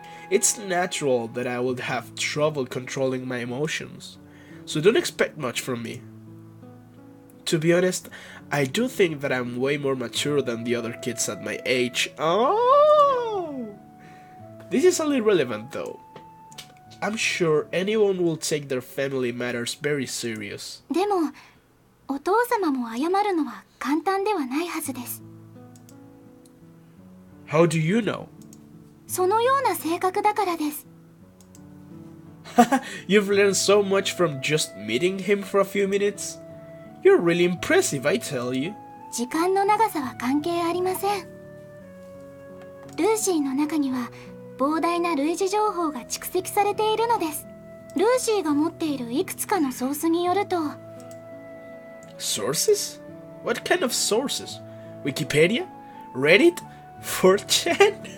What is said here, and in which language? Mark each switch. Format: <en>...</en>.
<en>It's natural that I would have trouble controlling my emotions, so don't expect much from me. To be honest, I do think that I'm way more mature than the other kids at my age. Oh! This is only relevant though. I'm sure anyone will take their family matters very serious.</en> <ja>でも、お父様も謝るのは簡単ではないはずです。</ja> <en>How do you know?</en> <ja>そのような性格だからです。</ja> <en>You've learned so much from just meeting him for a few minutes? You're really impressive, I tell you.</en> <ja>時間の長さは関係ありません。ルーシーの中には膨大な類似情報が蓄積されているのです。ルーシーが持っているいくつかのソースによると。</ja> <en>Sources? What kind of sources? Wikipedia? Reddit? 4chan?</en>